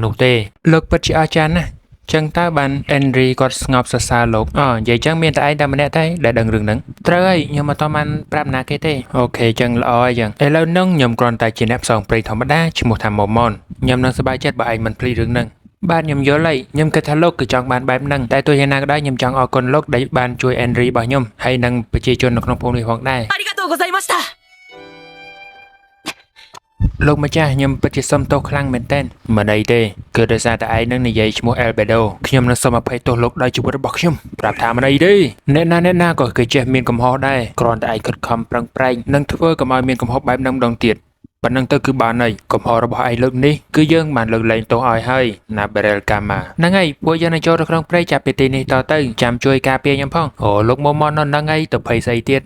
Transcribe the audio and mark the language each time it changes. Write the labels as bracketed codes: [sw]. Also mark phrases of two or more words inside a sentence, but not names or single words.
[km] នោះទេលោកពិតជាអស្ចារ្យណាស់ចឹងតើបានអេនរីគាត់ស្ងប់សរសើរលោកនិយាយចឹងមានតែឯងតែម្នាក់ទេដែលដឹងរឿងហ្នឹងត្រូវហើយខ្ញុំអត់ទាន់បានប្រាប់ណាគេទេអូខេចឹងល្អហើយចឹងឥឡូវហ្នឹងខ្ញុំគ្រាន់តែជាអ្នកផ្សងព្រេងធម្មតាឈ្មោះថាម៉ូម៉នខ្ញុំនឹងសប្បាយចិត្តបើឯងមិនភ្លេចរឿងហ្នឹងបាទខ្ញុំយល់ហើយខ្ញុំគិតថាលោកគឺចង់បានបែបហ្នឹងតែទោះយ៉ាងណាក៏ដោយខ្ញុំចង់អរគុណលោកដែលបានជួយអេនរីរបស់ខ្ញុំហើយនិងប្រជាជននៅក្នុងភូមិនេះផងដែរ [ja] ありがとうございました [km] លោកម្ចាស់ខ្ញុំពិតជាសុំទោសខ្លាំងមែនទែនមិនអីទេគឺដោយសារតែឯងនឹងនិយាយឈ្មោះ Albedo ខ្ញុំនឹងសូមអភ័យទោសលោកដោយជីវិតរបស់ខ្ញុំប្រាប់ថាមិនអីទេអ្នកណាក៏គេចេះមានកំហុសដែរគ្រាន់តែឯងខិតខំប្រឹងប្រែងនិងធ្វើកុំឲ្យមានកំហុសបែបហ្នឹងម្ដងទៀតប៉ុណ្ណឹងទៅគឺបានហើយកំហុសរបស់ឯងលើកនេះគឺយើងបានលើកលែងទោសឲ្យហើយណា Beryl Gamma ហ្នឹងហើយពួកយើងនឹងចូលទៅក្នុងព្រៃចាប់ពីទីនេះតទៅចាំជួយការពារខ្ញុំផងលោកម៉ូម៉ននៅហ្នឹងហើយទៅភ័យស្អីទៀត